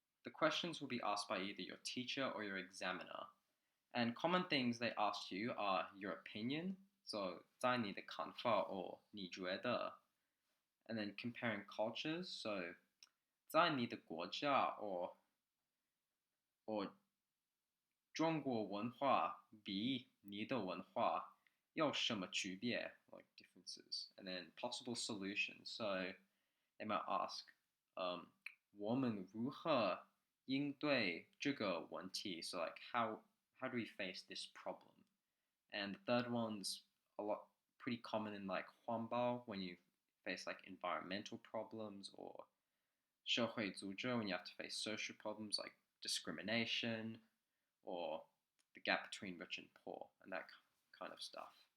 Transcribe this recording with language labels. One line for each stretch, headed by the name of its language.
English: the questions will be asked by either your teacher or your examiner. And common things they ask you are your opinion, so 在你的看法 or 你觉得, and then comparing cultures, so 在你的国家 or 中国文化比你的文化有什么区别, like differences, and then possible solutions.
Chinese: So they might ask, 我们如何应对这个问题?
English: So like how do we face this problem? And the third one's pretty common in like 环保 when you face like environmental problems, or 社会组织 when you have to face social problems like discrimination or the gap between rich and poor and that kind of stuff.